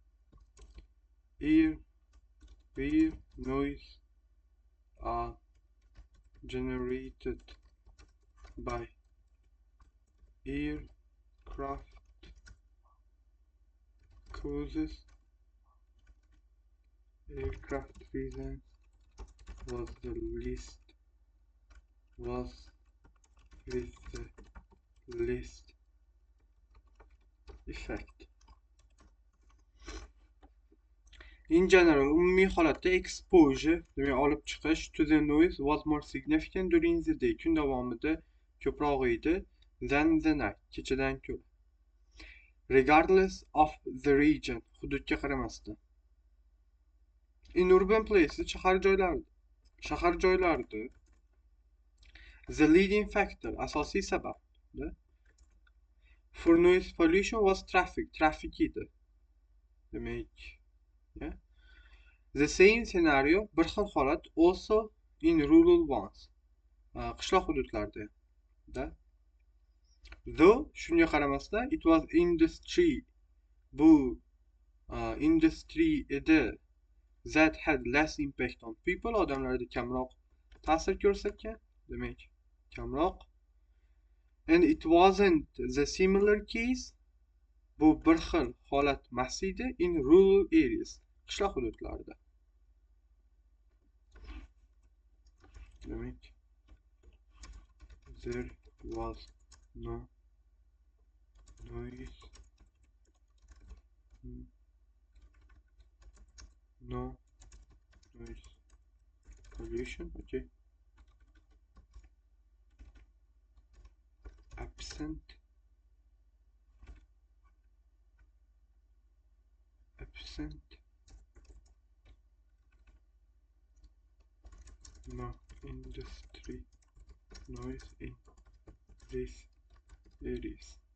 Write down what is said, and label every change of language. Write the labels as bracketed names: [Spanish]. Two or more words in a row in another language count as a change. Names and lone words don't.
[English] noise are generated by aircraft reasons was with the least effect. In general, [Uzbek] umumiy holatda [English] exposure, [Uzbek] demak olib chiqish [English] to the noise was more significant during the day. [Uzbek] Kun davomida ko'proq edi [English] than the night, [Uzbek] kechadan ko'ra. [English] Regardless of the region, [Uzbek] hududga qaramasdan. [English] In urban places, [Uzbek] shahar joylarda [English] the leading factor, [Uzbek] asosiy sabab [English] for noise pollution was traffic edi. [Uzbek] Demak, [English] the same scenario, [Uzbek] bir xil holat [English] also in rural ones, [Uzbek] qishloq hududlarda. [English] Though [Uzbek] shunga qaramasdan [English] it was industry, [Uzbek] bu industry edi [English] that had less impact on people, [Uzbek] odamlarda kamroq ta'sir ko'rsatgan, demak kamroq. [English] And it wasn't the similar case, [Uzbek] bu bir xil holat emas edi [English] in rural areas, [Uzbek] qishloq hududlarda. Demak, [English] there was no noise no noise pollution. Okay. Absent no industry noise in these areas.